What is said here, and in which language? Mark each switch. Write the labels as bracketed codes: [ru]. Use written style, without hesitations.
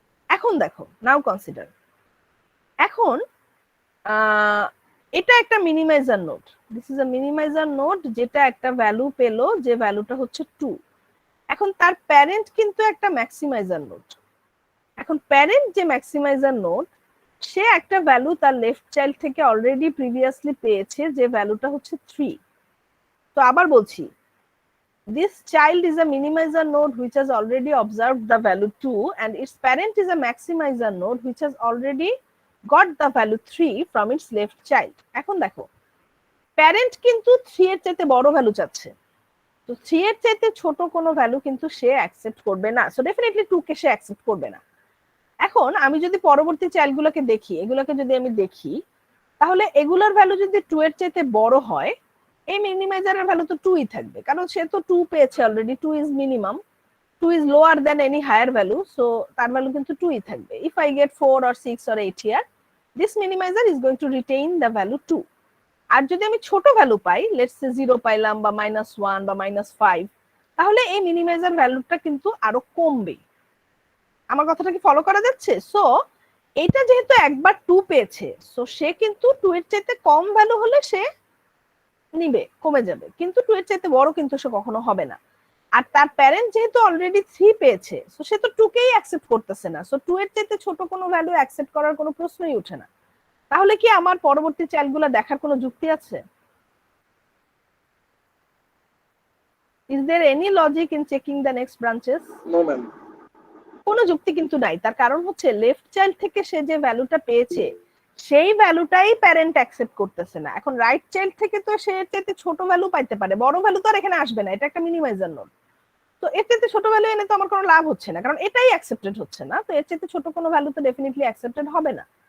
[bn] এখন দেখো, নাও কনসিডার, এখন এটা একটা minimiser node, [en] this is a minimiser node [bn] যেটা একটা ভ্যালু পেলো, যে ভ্যালুটা হচ্ছে 2। এখন তার প্যারেন্ট কিন্তু একটা ম্যাক্সিমাইজার নোড। এখন প্যারেন্ট যে ম্যাক্সিমাইজার নোড সে একটা ভ্যালু তার লেফট চাইল্ড থেকে অলরেডি প্রিভিয়াসলি পেয়েছে, যে ভ্যালুটা হচ্ছে 3। তো আবার বলছি, [en] this child is a minimizer node which has already observed the value 2 and its parent is a maximizer node which has already got the value 3 from its left child. [bn] এখন দেখো, parent কিন্তু 3 এর চাইতে বড় ভ্যালু চাচ্ছে, তো 3 এর চাইতে ছোট কোনো ভ্যালু কিন্তু সে অ্যাকসেপ্ট করবে না, সো ডেফিনেটলি 2 কে সে অ্যাকসেপ্ট করবে না। এখন আমি যদি পরবর্তী চাইল্ডগুলোকে দেখি, এগুলোকে যদি আমি দেখি, তাহলে এগুলোর ভ্যালু যদি 2 এর চাইতে বড় হয় এই মিনিমাইজারের ভ্যালু তো 2ই থাকবে, কারণ সে তো 2 পেয়েছে already, 2 is minimum, [en] 2 is lower than any higher value, [bn] so তার ভ্যালু কিন্তু 2ই থাকবে। [en] If I get 4 or 6 or 8 here, this minimizer is going to retain the value 2. [bn] আর যদি আমি ছোট ভ্যালু পাই, [en] let's say [bn] 0 পাইলাম বা -1 বা -5, তাহলে এই মিনিমাইজার ভ্যালুটা কিন্তু আরো কমবে। আমার কথাটা কি ফলো করা যাচ্ছে? সো এটা যেহেতু একবার 2 পেয়েছে, সো সে কিন্তু 2 এর চাইতে কম ভ্যালু হলে সে নিবে, কমে যাবে, কিন্তু 2 এর চাইতে বড় কিন্তু সে কখনো হবে না। আর তার প্যারেন্ট যেহেতু অলরেডি 3 পেয়েছে, সো সে তো 2 কেই অ্যাকসেপ্ট করতেছে না, সো 2 এর চাইতে ছোট কোনো ভ্যালু অ্যাকসেপ্ট করার কোনো প্রশ্নই ওঠে না। তাহলে কি আমার পরবর্তী চাইল্ডগুলো দেখার কোনো যুক্তি আছে? [en] Is there any logic in checking the next branches? No ma'am. [bn] কোনো যুক্তি কিন্তু নাই। তার কারণ হচ্ছে লেফট চাইল্ড থেকে সে যে ভ্যালুটা পেয়েছে সেই ভ্যালুটাই প্যারেন্ট অ্যাকসেপ্ট করতেছে না। এখন রাইট চাইল্ড থেকে তো সে এর চাইতে ছোট ভ্যালু পাইতে পারে, বড় ভ্যালু তো আর এখানে আসবে না, এটা একটা মিনিমাইজার নোড। তো এর চাইতে ছোট ভ্যালু এনে তো আমার কোনো লাভ হচ্ছে না, কারণ এটাই অ্যাকসেপ্টেড হচ্ছে না, তো এর চাইতে ছোট কোনো ভ্যালু তো ডেফিনেটলি অ্যাকসেপ্টেড হবে না।